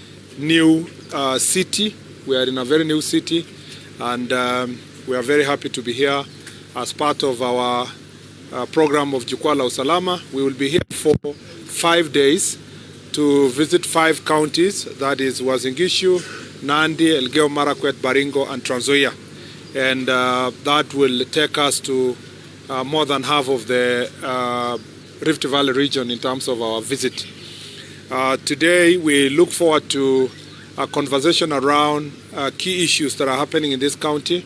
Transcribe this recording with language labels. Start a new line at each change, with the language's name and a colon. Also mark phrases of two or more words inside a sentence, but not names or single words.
English: new city. We are in a very new city, and we are very happy to be here as part of our program of Jukwaa la Usalama. We will be here for 5 days to visit 5 counties, that is Uasin Gishu, Nandi, Elgeyo Marakwet, Baringo, and Trans Nzoia. And that will take us to more than half of the Rift Valley region in terms of our visit. Today we look forward to a conversation around key issues that are happening in this county.